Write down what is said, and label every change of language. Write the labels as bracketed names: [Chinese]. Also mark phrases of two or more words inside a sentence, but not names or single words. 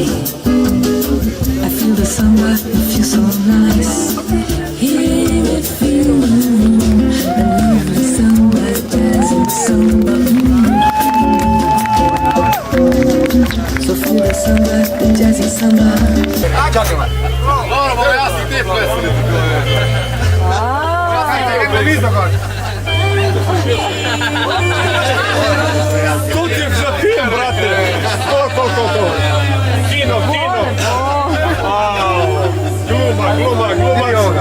[English] I feel the summer, it feels so nice. Hearing it feel the lovely summer dancing samba. So feel the summer, the jazzy summer. [Slovenian] Čakaj me. Dobro, bo jaz i te plesali. Televizor gor. Tu ti za film, brate. [Croatian] To. Kino. Gluma.